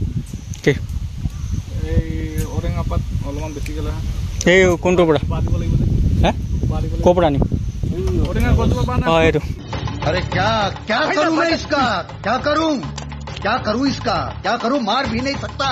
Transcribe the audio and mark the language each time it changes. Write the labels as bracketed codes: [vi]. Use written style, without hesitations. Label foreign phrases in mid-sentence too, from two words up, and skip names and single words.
[as] কি এই ঔটেঙা পাত অলপমান বেছিকৈ লৈ আহোঁ এই কোনটোৰ পৰা দিব লাগিব হে ক'ৰ পৰা আনিম ঔটেঙা গছজোপা পৰা অঁ এইটো [hi] अरे क्या क्या करूं मैं इसका क्या करूं इसका क्या करूं मार भी नहीं सकता